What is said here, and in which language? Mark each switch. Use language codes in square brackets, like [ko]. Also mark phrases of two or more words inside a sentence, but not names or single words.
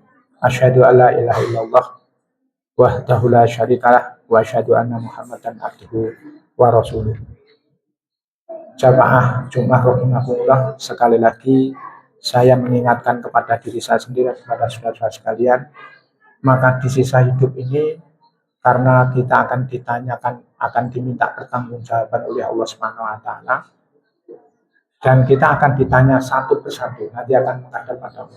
[ar] أشهد أن لا إله إلا الله وحده لا شريك له وأشهد أن محمدا عبده ورسوله. [id] Jamaah Jumat rahimakumullah, sekali lagi saya mengingatkan kepada diri saya sendiri dan kepada saudara-saudara sekalian, maka di sisa hidup ini karena kita akan ditanyakan, akan diminta pertanggungjawaban oleh Allah [ar] سبحانه وتعالى, [id] dan kita akan ditanya satu persatu, nanti akan menghadap pada Allah.